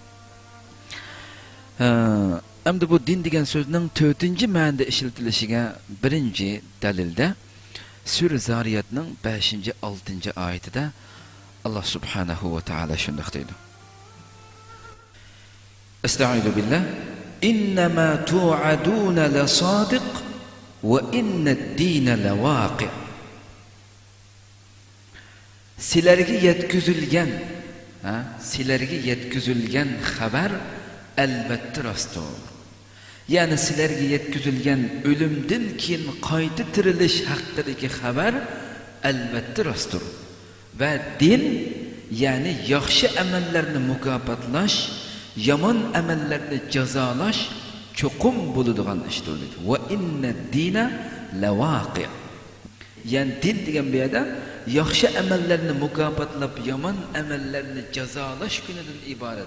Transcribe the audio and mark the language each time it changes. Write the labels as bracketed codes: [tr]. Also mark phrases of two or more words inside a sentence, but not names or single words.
[uz] Endi bu din degan so'zning 4-chi ma'noda ishlatilishiga birinchi dalilda Sura Zariyatning 5-6 oyatida [ar] الله سبحانه وتعالى [uz] shunday deydi. [ar] أستعيذ بالله. إنما توعدون لصادق وإن الدين لواقع. [crh] Sizlerge yetküzülgen haber elbette rastır. Yani sizlerge yetküzülgen ölümden keyin qayta tirilish haqidagi haber elbette rastır. [uz] Ve din, yani yaxshi amallarni mukofotlash, yomon amallarni jazolash cho'qim bo'ladigan ishdir dedi. [ar] وإن الدين لواقع. [uz] Yani din degan bu yerda yaxshi amallarni mukofotlab, yomon amallarni jazolash kunidan iborat.